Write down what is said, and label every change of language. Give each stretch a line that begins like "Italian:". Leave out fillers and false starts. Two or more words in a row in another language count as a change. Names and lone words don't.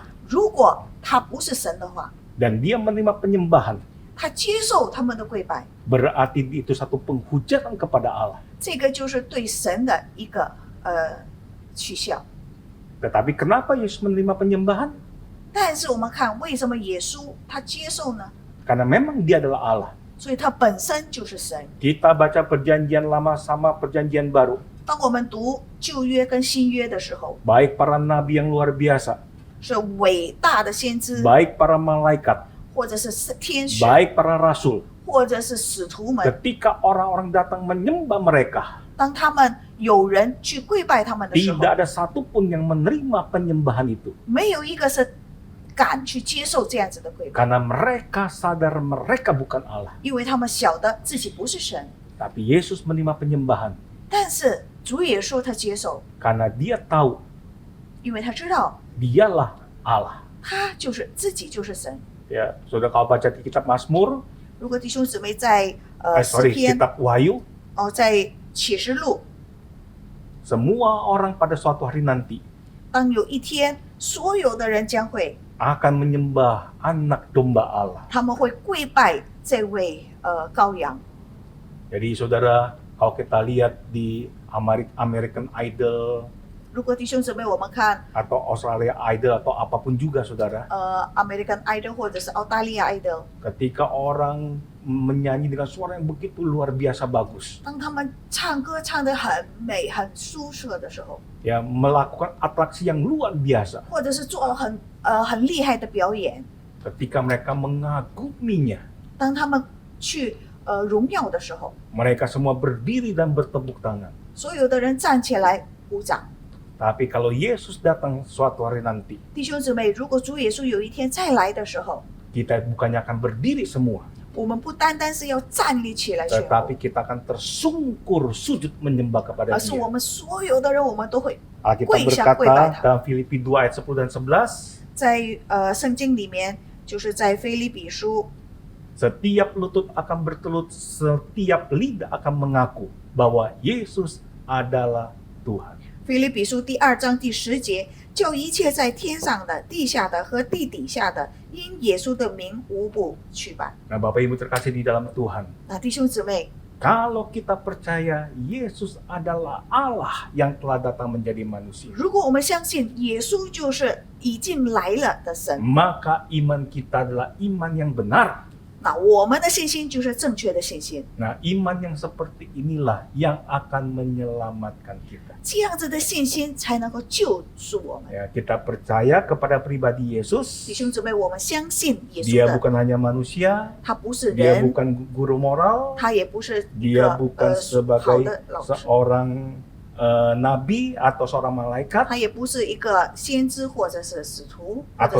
Chinese: 如果他不是神的话，
Indonesian: dan dia menerima penyembahan,
Chinese: 他接受他们的跪拜，
Indonesian: berarti itu satu penghujatan kepada Allah.
Chinese: 这个就是对神的一个取笑。
Indonesian: Tetapi kenapa Yesus menerima penyembahan?
Chinese: 但是我们看为什么耶稣他接受呢？
Indonesian: Karena memang dia adalah Allah.
Chinese: 所以他本身就是神。
Indonesian: Kita baca perjanjian lama sama perjanjian baru.
Chinese: 当我们读旧约跟新约的时候，
Indonesian: Baik para nabi yang luar biasa,
Chinese: 是伟大的先知，
Indonesian: baik para malaikat,
Chinese: 或者是天使，
Indonesian: baik para rasul.
Chinese: 或者是使徒们。
Indonesian: Ketika orang-orang datang menyembah mereka,
Chinese: 当他们有人去跪拜他们的时候，
Indonesian: tidak ada satupun yang menerima penyembahan itu.
Chinese: 没有一个是敢去接受这样子的跪拜，
Indonesian: Karena mereka sadar mereka bukan Allah.
Chinese: 因为他们晓得自己不是神。
Indonesian: Tapi Yesus menerima penyembahan
Chinese: 但是主也说他接受，
Indonesian: karena dia tahu
Chinese: 因为他知道
Indonesian: dialah Allah.
Chinese: 他就是自己就是神。
Indonesian: Ya, saudara kalau baca di kitab Mazmur,
Chinese: 如果弟兄姊妹在诗篇
Indonesian: kitab Wahyu,
Chinese: 在启示录，
Indonesian: semua orang pada suatu hari nanti
Chinese: 当有一天，所有的人将会
Indonesian: akan menyembah anak domba Allah.
Chinese: 他们会跪拜这位羔羊。
Indonesian: Jadi saudara, kalau kita lihat di American Idol
Chinese: 如果弟兄姊妹我们看
Indonesian: atau Australia Idol atau apapun juga saudara,
Chinese: American Idol 或者是澳大利亚 Idol，
Indonesian: ketika orang menyanyi dengan suara yang begitu luar biasa bagus,
Chinese: 当他们唱歌唱得很美、很舒适的时候，
Indonesian: ya melakukan atraksi yang luar biasa,
Chinese: 或者是做了很厉害的表演，
Indonesian: ketika mereka mengaguminya,
Chinese: 当他们去荣耀的时候，
Indonesian: mereka semua berdiri dan bertepuk tangan.
Chinese: 所有的人站起来鼓掌。
Indonesian: Tapi kalau Yesus datang suatu hari nanti,
Chinese: 弟兄姊妹，如果主耶稣有一天再来的时候，
Indonesian: kita bukannya akan berdiri semua,
Chinese: 我们不单单是要站立起来宣
Indonesian: tetapi
Chinese: 布，
Indonesian: kita akan tersungkur sujud menyembah kepada
Chinese: 而是我
Indonesian: Dia.
Chinese: 们所有的人，我们都会
Indonesian: Alkitab
Chinese: 跪下跪拜
Indonesian: berkata
Chinese: 他。
Indonesian: dalam Filipi 2 ayat 10 dan 11,
Chinese: 在圣经里面，就是在腓立比书，
Indonesian: setiap lutut akan bertelut, setiap lidah akan mengaku bahwa Yesus adalah Tuhan.
Chinese: 腓立比书第2章第10节，叫一切在天上的、地下的和地底下的，因耶稣的名无不去拜。
Indonesian: Nah Bapak Ibu terkasih di dalam Tuhan,
Chinese: 那弟兄姊妹，
Indonesian: kalau kita percaya Yesus adalah Allah yang telah datang menjadi manusia,
Chinese: 如果我们相信耶稣就是已经来了的神，
Indonesian: maka iman kita adalah iman yang benar.
Chinese: 那我们的信心就是正确的信心。
Indonesian: Nah, iman yang seperti inilah yang akan menyelamatkan kita.
Chinese: 这样子的信心才能够救赎我们。
Indonesian: Ya, kita percaya kepada pribadi
Chinese: 弟
Indonesian: Yesus.
Chinese: 兄姊妹，我们相信耶稣
Indonesian: Dia
Chinese: 的，
Indonesian: bukan hanya manusia,
Chinese: 他不是
Indonesian: dia
Chinese: 人，
Indonesian: bukan guru moral,
Chinese: 他也不是一
Indonesian: dia
Chinese: 个
Indonesian: bukan
Chinese: 好
Indonesian: sebagai
Chinese: 的老师，
Indonesian: seorang nabi atau seorang malaikat,
Chinese: 他也不是一个先知或者是使徒或者